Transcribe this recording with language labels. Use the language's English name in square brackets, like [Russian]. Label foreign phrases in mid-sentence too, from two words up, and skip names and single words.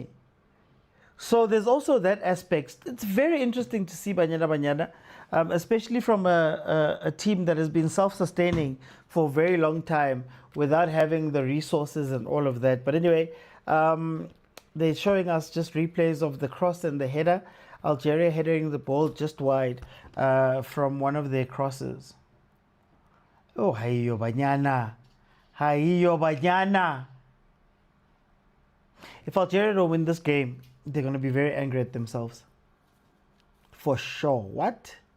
[English] So there's also that aspect. It's very interesting to see Banyana Banyana, especially from a team that has been self-sustaining for a very long time without having the resources and all of that. But anyway, they're showing us just replays of the cross and the header. Algeria heading the ball just wide from one of their crosses. Oh, hayo Banyana. Hayo Banyana. If Algeria don't win this game, they're going to be very angry at themselves. For sure. What?